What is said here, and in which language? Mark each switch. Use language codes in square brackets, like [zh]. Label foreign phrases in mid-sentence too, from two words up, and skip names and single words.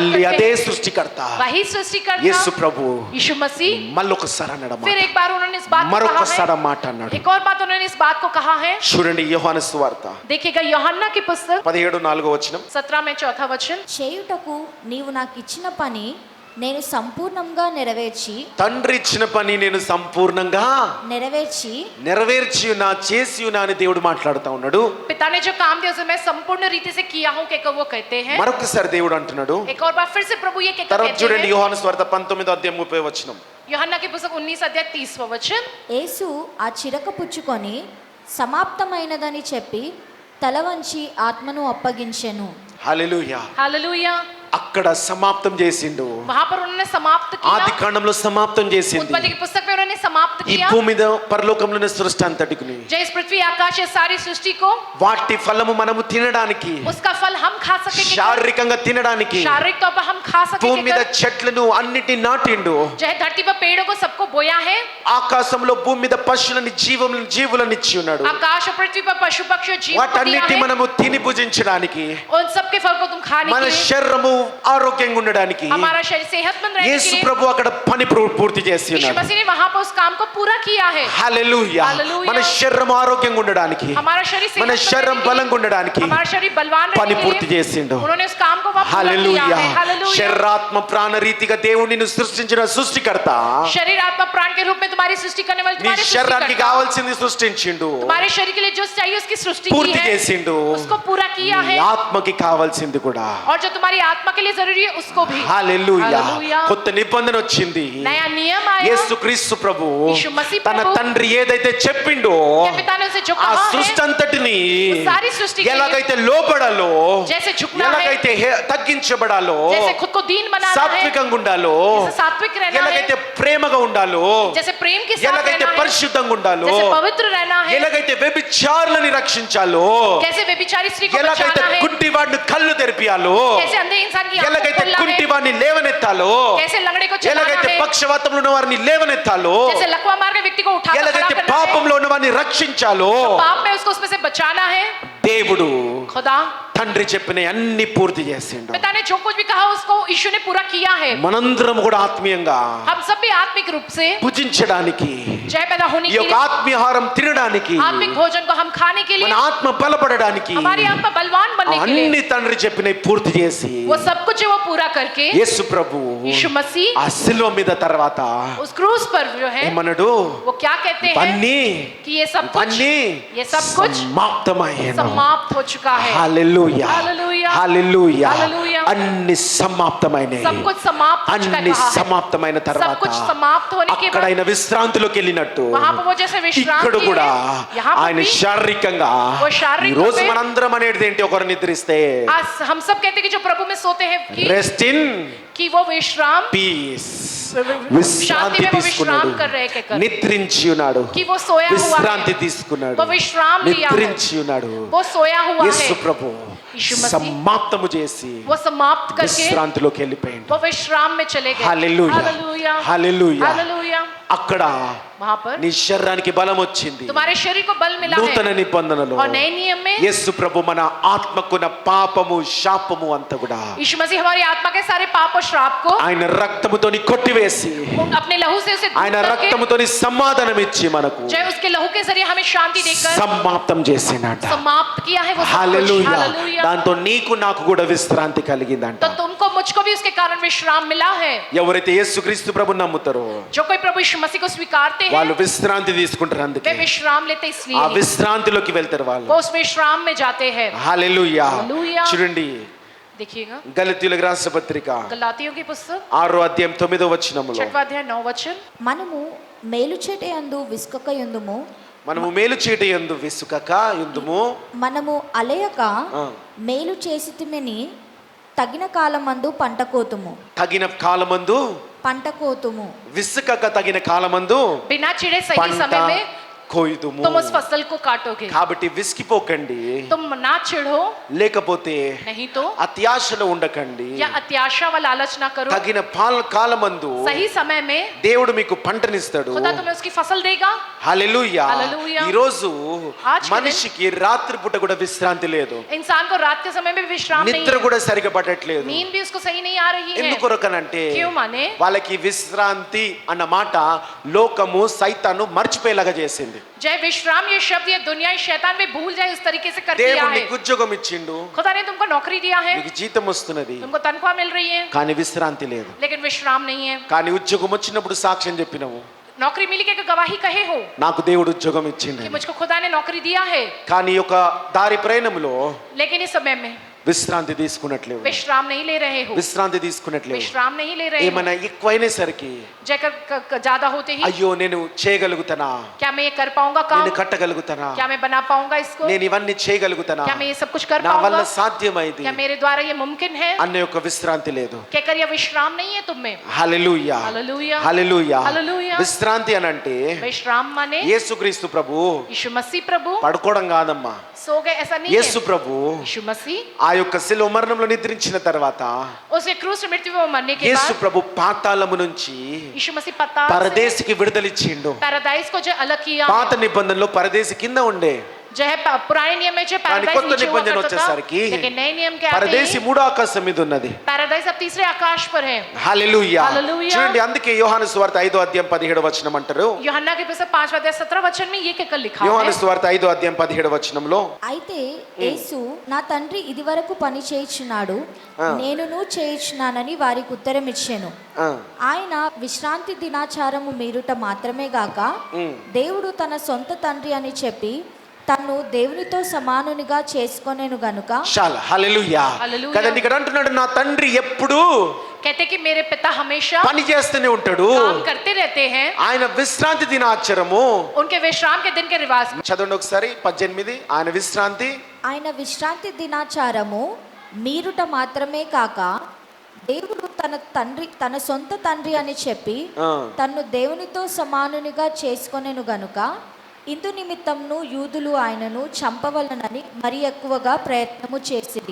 [te] మళ్ళీ [hi] करते [te] అదే [hi] हैं, [te] సృష్టికర్త [hi] वही [te] యేసు [hi] सृष्टिकर्ता [te] ప్రభు [hi] यीशु मसीह [te] మళ్ళొకసారి అన్నాడు మాట. [hi] फिर एक बार उन्होंने इस बात को कहा [te] మరొకసారి [hi] है. [te] మాట అన్నాడు. [hi] एक और बात उन्होंने इस बात को कहा है. [te] చూడండి యోహాను సువార్త [hi] देखिएगा यूहन्ना की पुस्तक 17:4 17 में चौथा वचन. [te] చేయుటకు నీవు నాకు ఇచ్చిన పని నేను సంపూర్ణంగా తండ్రి ఇచ్చిన పని నేను సంపూర్ణంగా నెరవేర్చి నా చేసి ఉన్నా అని దేవుడు మాట్లాడుతూ ఉన్నాడు. [hi] पिता ने जो काम दिया उसे मैं संपूर्ण रीति से किया हूं कहकर वो कहते हैं. [te] మరొకసారి దేవుడు అంటున్నాడు. [hi] एक और बार फिर से प्रभु ये कहकर [te] తర్వాత [hi] कहते [te] చూడండి [hi] हैं. [te] యోహాను సువార్త 19:30 [hi] यूहन्ना की पुस्तक 19 अध्याय 30वां वचन. [te] యేసు ఆ చిరక పుచ్చుకొని సమాప్తమైనదని చెప్పి తల వంచి ఆత్మను అప్పగించెను. హల్లెలూయా. [hi] हालेलुया. [te] అక్కడ సమాప్తం చేసిండు. [hi] वहां पर उन्होंने समाप्त [te] ఆది [hi] किया. [te] కాండంలో సమాప్తం చేసింది. [hi] उत्पत्ति की पुस्तक में उन्होंने समाप्त [te] ఈ [hi] किया. [te] భూమి మీద పరలోకంలో ఉన్న సృష్టి అంతటిని [hi] जय इस पृथ्वी आकाश ये सारी सृष्टि को [te] వాటి ఫలము మనము తినడానికి, [hi] उसका फल हम खा सकेंगे. [te] శారీరకంగా తినడానికి [hi] शारीरिक तौर पर हम खा [te] భూమి మీద [hi] सकेंगे. [te] చెట్లను అన్నిటిని నాటిండు. [hi] जय धरती पर पेड़ों को सबको बोया है. [te] ఆకాశంలో భూమి మీద పశువులని జీవులను ఇచ్చి ఉన్నాడు. [hi] आकाश और पृथ्वी पर पशु पक्षी और जीव को दिया [te] వాటన్నిటి [hi] है. [te] మనము తిని భుజించడానికి, [hi] उन सब के फल को तुम खाने [te] మన [hi] के लिए [te] శరీరము ఆరోగ్యంగా ఉండడానికి [hi] हमारा शरीर सेहतमंद रहने [te] యేసు [hi] के लिए [te] ప్రభు అక్కడ పని పూర్తి చేసి [hi] यीशु [te] ఉన్నాడు. [hi] मसीह ने वहां पर उस काम को पूरा किया है। [te] హల్లెలూయా. హల్లెలూయా. మన శరీరం ఆరోగ్యంగా ఉండడానికి, [hi] हमारा शरीर [te] మన [hi] सेहतमंद [te] శరీరం [hi] रहने के लिए, [te] బలంగా ఉండడానికి [hi] हमारा शरीर बलवान [te] పని [hi] रहने [te] పూర్తి [hi] के लिए [te] చేసిండు. [hi] उन्होंने उस काम को वहां पूरा किया [te] హల్లెలూయా. [hi] है। हालेलुया। [te] శరీరాత్మ ప్రాణ రీతిగా దేవుడు నిన్ను సృష్టించిన సృష్టికర్త [hi] शरीर आत्मा प्राण के रूप में तुम्हारी सृष्टि करने वाले [te] నీ [hi] तुम्हारे [te] శరీరానికి [hi] सृष्टिकर्ता [te] కావాల్సింది సృష్టించిండు, [hi] तुम्हारे शरीर के लिए जो चाहिए उसकी सृष्टि [te] పూర్తి [hi] की है, [te] చేసిండు. [hi] उसको पूरा किया [te] నీ [hi] है। [te] ఆత్మకి కావాల్సింది కూడా. [hi] और जो तुम्हारी आत्मा के लिए जरूरी है उसको भी। [te] హల్లెలూయా. హల్లెలూయా. కొత్త నిబంధన వచ్చింది. [hi] नया नियम आया। [te] యేసుక్రీస్తు ప్రభు [hi] यीशु मसीह [te] తన [hi] प्रभु [te] తండ్రి ఏదైతే చెప్పిండో [hi] के पिता ने उसे जो [te] ఆ [hi] कहा [te] సృష్టి [hi] है, [te] అంతటిని [hi] उस सारी सृष्टि के लिए [te] ఎలాగైతే లోబడాలో, [hi] जैसे झुकना है, [te] ఎలాగైతే తగ్గించబడాలో, [hi] जैसे खुद को दीन बनाना है, [te] సాత్వికంగా ఉండాలో, [hi] जैसे सात्विक रहना [te] ఎలాగైతే [hi] है, [te] ప్రేమగా ఉండాలో, [hi] जैसे प्रेम के साथ [te] ఎలాగైతే [hi] रहना है, [te] పరిశుద్ధంగా ఉండాలో, [hi] जैसे पवित्र रहना है, [te] ఎలాగైతే వ్యభిచారులని రక్షించాలో, [hi] कैसे व्यभिचारी स्त्री को [te] ఎలాగైతే [hi] बचाना है, [te] గుడ్డివాడిని కళ్ళు తెరిపియాలో, [hi] कैसे अंधे इंसान की आंखें [te] ఎలాగైతే [hi] खोलना है, [te] కుంటివాడిని లేవనెత్తాలో, [hi] कैसे लंगड़े को चलाना [te] ఎలాగైతే [hi] है, [te] పక్షవాతంలో ఉన్న వారిని లేవనెత్తాలో, [hi] जैसे लकवा मार के व्यक्ति को उठा कर खड़ा [te] ఎలాగైతే [hi] करना है, [te] పాపంలో ఉన్న వారిని రక్షించాలో, [hi] पाप में उसको उसमें से बचाना है। [te] దేవుడు [hi] खुदा [te] తండ్రి చెప్పిన అన్ని పూర్తి చేసిండు. [hi] पिता ने जो कुछ भी कहा उसको यीशु ने पूरा किया है। [te] మనందరం కూడా ఆత్మీయంగా [hi] हम सब भी आत्मिक रूप से [te] భుజించడానికి, [hi] जय पैदा होने [te] ఈ [hi] के [te] యొక్క [hi] लिए, [te] ఆత్మీయహారం తినడానికి, [hi] आत्मिक भोजन को हम खाने के [te] మన [hi] लिए, [te] ఆత్మ బలపడడానికి [hi] हमारी आत्मा बलवान बनने के लिए, [te] అన్ని తండ్రి చెప్పిన పూర్తి చేసి [hi] वो सब कुछ है वो पूरा करके [te] యేసు ప్రభు [hi] यीशु मसीह [te] ఆ శిలువ మీద తర్వాత [hi] उस क्रूस पर जो है [te] ఏమన్నాడు? [hi] वो क्या कहते हैं [te] పన్ని [hi] कि ये सब कुछ [te] సమాప్తమయ్యెను. [hi] समाप्त हो चुका है। [te] హల్లెలూయా. హల్లెలూయా. హల్లెలూయా. హల్లెలూయా. అన్ని సమాప్తమైనవి. [hi] सब कुछ समाप्त हो चुका [te] అన్ని [hi] कहा है। [te] సమాప్తమైన [hi] सब [te] తర్వాత [hi] कुछ समाप्त होने के [te] అక్కడ [hi] बाद [te] ఆయన విశ్రాంతిలోకి వెళ్ళినట్టు [hi] वहां पर वो जैसे विश्राम [te] ఇక్కడ [hi] किए [te] కూడా [hi] हैं, यहाँ पर [te] ఆయన [hi] भी [te] శారీరకంగా [hi] वो शारीरिक [te] ఈ రోజు [hi] रूप में- [te] మనందరం అనేది ఏంటి? ఒకరు నిద్రిస్తే [hi] आज हम सब कहते हैं कि जो प्रभु में सोते हैं [en] rest in [hi] कि वो विश्राम [en] పీస్, [hi] शांति [te] విశ్రాంతి [hi] में वो [te] తీసుకున్నాడు, [hi] विश्राम कर रहे कहकर [te] నిద్రించి ఉన్నాడు, [hi] कि वो सोया हुआ [te] విశ్రాంతి [hi] है, [te] తీసుకున్నాడు, [hi] वो विश्राम लिया है, [te] నిద్రించి ఉన్నాడు. [hi] वो सोया हुआ [te] యేసు [hi] है, [te] ప్రభు [hi] यीशु मसीह [te] సమాప్తము చేసి [hi] वो समाप्त करके [te] విశ్రాంతిలోకి వెళ్ళిపోయాడు. [hi] वो विश्राम में चले गए। [te] హల్లెలూయా. [hi] हालेलुया [te] హల్లెలూయా. [hi] हालेलुया। [te] అక్కడ [hi] वहां पर [te] నీ శరీరానికి బలం వచ్చింది. [hi] तुम्हारे शरीर को बल मिला [te] నూతన [hi] है [te] నిబంధనలో [hi] और नए नियम में [te] యేసు ప్రభు మన ఆత్మకున్న పాపము శాపము అంతా కూడా [hi] यीशु मसीह हमारी आत्मा के सारे पाप और श्राप को [te] ఆయన రక్తముతోని కొట్టివేసి, [hi] अपने लहू से उसे [te] ఆయన [hi] दूर करके [te] రక్తముతోని సమాధానం ఇచ్చి మనకు [hi] जय उसके लहू के जरिए हमें शांति देकर [te] సమాప్తం చేసినట. [hi] समाप्त किया है वो सब कुछ। [te] హల్లెలూయా. [hi] हालेलुया। [te] దాంతో నీకు నాకు కూడా విశ్రాంతి కలిగిందంట. [hi] तो तुमको मुझको भी उसके कारण विश्राम मिला है। [te] ఎవరైతే యేసుక్రీస్తు ప్రభు నమ్ముతారో [hi] जो कोई प्रभु यीशु मसीह को स्वीकारते [te] వాళ్ళు [hi] हैं [te] విశ్రాంతి తీసుకుంటారు. అందుకే [hi] वे विश्राम लेते [te] ఆ [hi] इसलिए [te] విశ్రాంతిలోకి వెళ్తారు వాళ్ళు. [hi] वो उस विश्राम में जाते हैं। [te] హల్లెలూయా. హల్లెలూయా. చూడండి [hi] देखिएगा [te] గలతీయులకు రాసిన పత్రిక [hi] गलातियों की पुस्तक [te] 6వ అధ్యాయం 9వ వచనములో [hi] 6वां अध्याय 9 वचन। [te] మనము మేలుచెట్టు యందు విసుకకయుందుము, మనము మేలు చేయట యందు విసుకక యుందుము, మనము అలయక ఆ, మేలు చేసితిమని తగిన కాలమందు పంట కోతుము, తగిన కాలమందు పంట కోతుము, విసుకక తగిన కాలమందు [hi] बिना चिड़े सही [te] పంట [hi] समय में [te] కోయుదుము. [hi] तुम उस फसल को काटोगे। [te] కాబట్టి విసిగిపోకండి, [hi] तुम ना चिढ़ो, [te] లేకపోతే [hi] नहीं तो [te] అత్యాశలో ఉండకండి. [hi] या अत्याशा व लालच ना करो। [te] తగిన కాలమందు [hi] सही समय में [te] దేవుడు మీకు పంటనిస్తాడు. [hi] खुदा तुम्हें उसकी फसल देगा। [te] హల్లెలూయా. హల్లెలూయా. ఈ రోజు [hi] आज के दिन [te] మనిషికి రాత్రిపూట కూడా విశ్రాంతి లేదు, [hi] इंसान को रात के समय में भी विश्राम नहीं [te] నిద్ర [hi] है, [te] కూడా సరిగా పట్టట్లేదు. [hi] नींद भी उसको सही नहीं आ रही है। [te] ఎందుకొరకనంటే [hi] क्यों माने [te] వాళ్ళకి విశ్రాంతి అన్న మాట లోకము సైతాను మర్చిపోయేలాగా చేసింది. [hi] जय विश्राम ये शब्द ये दुनिया इस शैतान में भूल जाए उस तरीके से कर दिया [te] దేవుడు [hi] है। [te] నీకు ఉద్యోగం ఇచ్చిండు, [hi] खुदा ने तुमको नौकरी दिया है, [te] నీకు జీతం వస్తున్నది, [hi] तुमको तनख्वाह मिल रही है, [te] కానీ విశ్రాంతి లేదు. [hi] लेकिन विश्राम नहीं है। [te] కానీ ఉద్యోగం వచ్చినప్పుడు సాక్ష్యం చెప్పినవు, [hi] नौकरी मिली के गवाही कहे हो [te] నాకు దేవుడు ఉద్యోగం ఇచ్చిండు. [hi] कि मुझको खुदा ने नौकरी दिया है, [te] కానీ ఒక दाరి ప్రయాణంలో [hi] लेकिन इस समय में [te] విశ్రాంతి తీసుకున్నట్లేవు, [hi] विश्राम नहीं ले रहे हो, [te] విశ్రాంతి తీసుకున్నట్లేవు. [hi] विश्राम नहीं ले रहे हो। [te] ఏమైనా ఎక్కువైనసరికి [hi] जयकर ज्यादा होते ही [te] అయ్యో నేను చేయగలుగుతానా, [hi] क्या मैं ये कर पाऊंगा काम, [te] నేను కట్టగలుగుతానా, [hi] क्या मैं बना पाऊंगा इसको, [te] నేను ఇవన్నీ చేయగలుగుతానా, [hi] क्या मैं ये सब कुछ कर [te] నా వల్ల [hi] पाऊंगा, [te] సాధ్యమైంది [hi] क्या मेरे द्वारा ये मुमकिन है, [te] అన్న యొక్క విశ్రాంతి లేదు. [hi] कहकर ये विश्राम नहीं है तुम में। [te] హల్లెలూయా. [hi] हालेलुया [te] హల్లెలూయా. [hi] हालेलुया। [te] విశ్రాంతి అని అంటే [hi] विश्राम माने [te] యేసుక్రీస్తు ప్రభు [hi] यीशु मसीह प्रभु [te] పడుకోవడం కాదమ్మా. [hi] सो गए ऐसा नहीं [te] యేసు [hi] है। [te] ప్రభు [hi] यीशु मसीह [te] ఆ యొక్క శిలువ మరణంలో నిద్రించిన తర్వాత [hi] उसके क्रूस से मृत्यु में मरने के [te] యేసు [hi] बाद [te] ప్రభు పాతాళము నుంచి [hi] यीशु मसीह पता [te] పరదేశికి విడుదలిచ్చిండు. [hi] पैराडाइज को जो अलग किया, [te] పాత నిబంధనలో పరదేశి కింద ఉండే, [hi] जो है पुराने नियम में जो [te] కానీ [hi] पैराडाइस [te] కొత్త [hi] नीचे हुआ [te] నిబంధన [hi] करता था, [te] వచ్చేసరికి [hi] लेकिन नए नियम के आते [te] పరదేశి [hi] ही [te] మూడో ఆకాశం మీద ఉన్నది. [hi] पैराडाइस अब तीसरे आकाश पर है। [te] హల్లెలూయా. హల్లెలూయా. చూడండి, అందుకే యోహాను సువార్త 5వ అధ్యాయం 17వ వచనం అంటారు. [hi] यूहन्ना के पुस्तक 5वां अध्याय 17 वचन में ये कहकर लिखा [te] యోహాను [hi] है। [te] సువార్త 5వ అధ్యాయం 17వ వచనంలో అయితే యేసు నా తండ్రి ఇదివరకు పని చేయుచున్నాడు, నేనును చేయుచున్నానని వారికి ఉత్తరం ఇచ్చాను. ఆయన విశ్రాంతి దినాచారము మీరుట మాత్రమే గాక దేవుడు తన సొంత తండ్రి అని చెప్పి తను దేవునితో సమానునిగా చేసుకొనేను గనుక. చాలా హల్లెలూయా. హల్లెలూయా. కదండి, ఇక్కడ అంటున్నాడు నా తండ్రి ఎప్పుడు [hi] कहते कि मेरे पिता हमेशा [te] పని చేస్తూనే ఉంటాడు. [hi] काम करते रहते हैं। [te] ఆయన విశ్రాంతి దినాచరము [hi] उनके विश्राम के दिन के रिवाज में [te] చదవండి ఒకసారి 18. ఆయన విశ్రాంతి ఆయన విశ్రాంతి దినాచారము మీరుట మాత్రమే కాక దేవుడు తన సొంత తండ్రి అని చెప్పి తన్ను దేవునితో సమానునిగా చేసుకొనెను గనుక ఇందు నిమిత్తమును యూదులు ఆయనను చంపవలనని మరి ఎక్కువగా ప్రయత్నము చేసిరి.